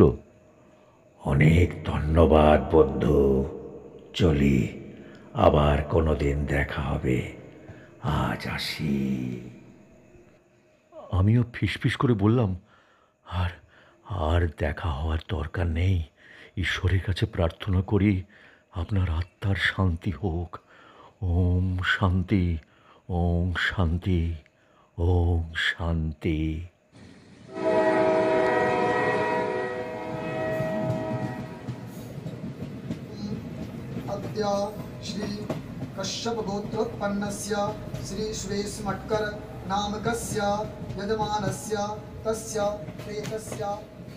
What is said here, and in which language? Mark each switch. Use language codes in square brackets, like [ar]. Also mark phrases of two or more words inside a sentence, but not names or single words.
[bn] অনেক ধন্যবাদ বন্ধু, চলি, আবার কোনোদিন দেখা হবে, আজ আসি। আমিও ফিসফিস করে বললাম, আর আর দেখা হওয়ার দরকার নেই। ঈশ্বরের কাছে প্রার্থনা করি আপনার আত্মার শান্তি হোক। ওম শান্তি, ওম শান্তি, ওম শান্তি। [sa] अद्य श्री कश्यप गोत्रोत्पन्नस्य श्री सुरेश मट्कर नामकस्य यजमानस्य तस्य प्रेतस्य